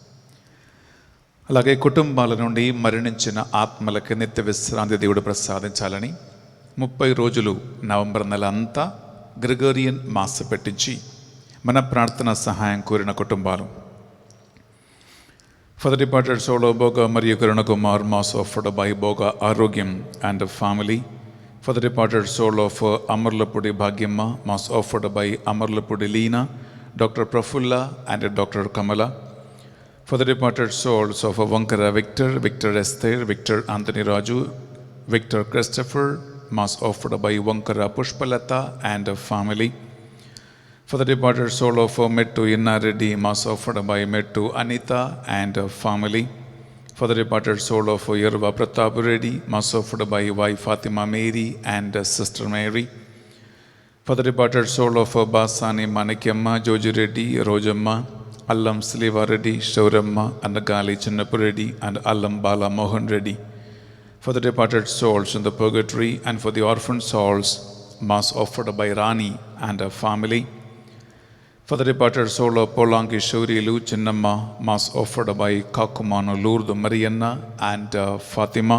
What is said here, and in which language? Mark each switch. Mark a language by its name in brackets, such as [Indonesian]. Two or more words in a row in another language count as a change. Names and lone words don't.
[Telugu] అలాగే కుటుంబాల నుండి మరణించిన ఆత్మలకి నిత్య విశ్రాంతి దేవుడు ప్రసాదించాలని 30 రోజులు నవంబర్ నెల అంతా గ్రెగోరియన్ మాస పెట్టించి మన ప్రార్థన సహాయం కోరిన కుటుంబాలు. [English] For the departed soul of Boga మరియు Karuna Kumar mass offered by Boga Arogyam and family. For the departed soul of Amarlapudi Bhagyamma, mass offered by Amarlapudi Leena, Dr. Prafulla and Dr. Kamala. For the departed souls of Vankara Victor, Victor Esther, Victor Anthony Raju, Victor Christopher, mass offered by Vankara Pushpalata and family. For the departed soul of Mettu Inna Reddy, mass offered by Mettu Anita and family. For the departed soul of Yerva Pratap Reddy, mass offered by wife Fatima Mary and sister Mary. For the departed soul of Basani Manikyamma, Joji Reddy, Rojamma, Allam Sliva Reddy, Shauramma, and Gali Chinnapu Reddy, and Allam Bala Mohan Reddy. For the departed souls in the purgatory and for the orphan souls, mass offered by Rani and her family. For the departed soul of Polanki Shurilu Chinnamma, mass offered by Kakumanu Lourdes Marianna and Fatima.